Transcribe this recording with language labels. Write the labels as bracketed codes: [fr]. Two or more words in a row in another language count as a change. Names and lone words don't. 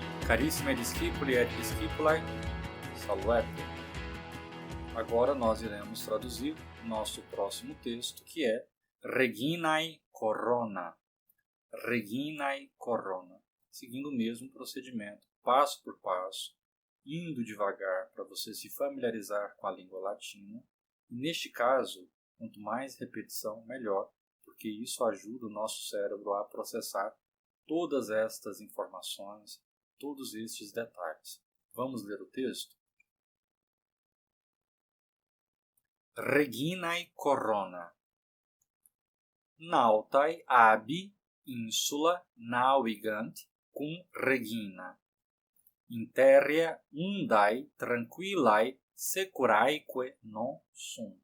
[la] Carissimi discipuli et discipulae, salvete! [pt] Agora nós iremos traduzir nosso próximo texto, que é Reginae Corona. Reginae Corona. Seguindo o mesmo procedimento, passo por passo, indo devagar para você se familiarizar com a língua latina. E neste caso, quanto mais repetição, melhor, porque isso ajuda o nosso cérebro a processar todas estas informações, todos estes detalhes. Vamos ler o texto? Reginae Corona. [la] Nautae abi insula navigant cum regina. Interia undae tranquillae securaeque non sunt.